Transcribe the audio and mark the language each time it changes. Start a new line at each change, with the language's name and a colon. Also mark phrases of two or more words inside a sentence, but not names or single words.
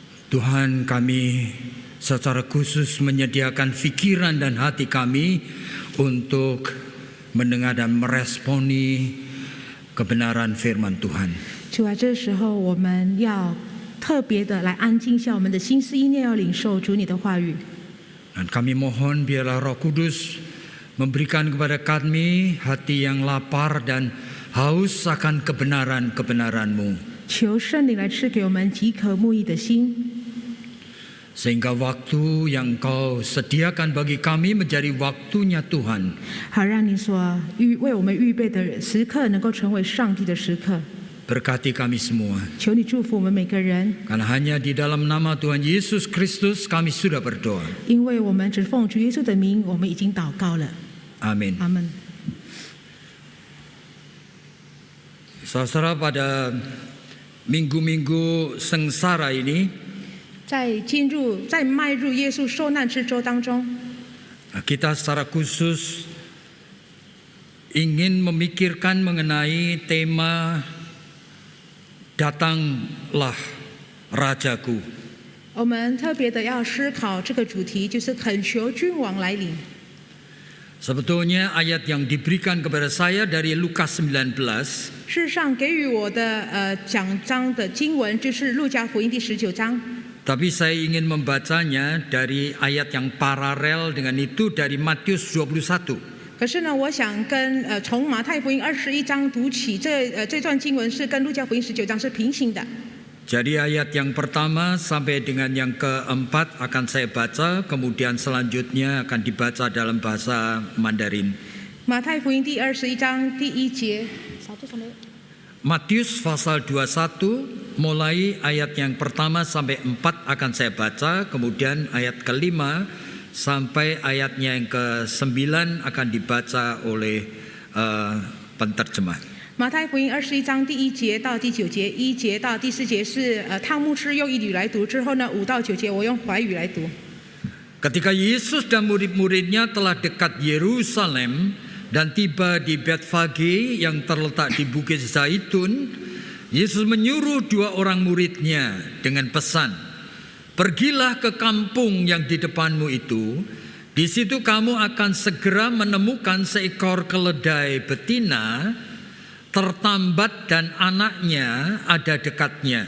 Indonesian: Tuhan, kami secara khusus menyediakan pikiran dan hati kami untuk mendengar dan meresponi kebenaran firman Tuhan.
Chinese: 主啊，这时候我们要特别的来安静一下我们的心思意念，要领受主你的话语。
Indonesian: Dan kami mohon biarlah Roh Kudus memberikan kepada kami hati yang lapar dan haus akan kebenaran-kebenaran-Mu.
Chinese: 求圣灵来赐给我们饥渴慕义的心，
Indonesian: Sehingga waktu yang Kau sediakan bagi kami menjadi waktunya Tuhan.
Chinese: 好让你所为我们预备的时刻能够成为上帝的时刻。
Indonesian: Berkati kami semua.
Chinese: 求你祝福我们每个人，
Indonesian: Karena hanya di dalam nama Tuhan Yesus Kristus kami sudah berdoa.
Chinese: 因为我们只奉主耶稣的名，我们已经祷告了。
Indonesian: Amin.
Chinese: 阿门。
Indonesian: Saudara, pada minggu-minggu sengsara ini
Chinese: 在迈入耶稣受难之周当中，
Indonesian: kita secara khusus ingin memikirkan mengenai tema Datanglah Rajaku.
Chinese: 我们特别的要思考这个主题，就是恳求君王来临。
Indonesian: Sebetulnya ayat yang diberikan kepada saya dari Lukas 19
Chinese: 事实上，给予我的讲章的经文就是路加福音第19章。
Indonesian: Tapi saya ingin membacanya dari ayat yang paralel dengan itu dari Matius 21.
Chinese: 可是呢，我想从马太福音21章读起，这段经文是跟路加福音19章是平行的。
Indonesian: Jadi ayat yang pertama sampai dengan yang keempat akan saya baca, kemudian selanjutnya akan dibaca dalam bahasa Mandarin.
Chinese: 马太福音第21章第1节。
Indonesian: Matius pasal 21 mulai ayat yang pertama sampai 4 akan saya baca, kemudian ayat kelima sampai ayatnya yang ke-9 akan dibaca oleh penterjemah.
Chinese: 马太福音21章第1节到第9节，1节到第4节是汤牧师用义语来读，之后呢5到9节我用怀语来读。
Indonesian: Ketika Yesus dan murid-muridnya telah dekat Yerusalem dan tiba di Betfage yang terletak di Bukit Zaitun, Yesus menyuruh 2 orang muridnya dengan pesan, "Pergilah ke kampung yang di depanmu itu, di situ kamu akan segera menemukan seekor keledai betina tertambat dan anaknya ada dekatnya.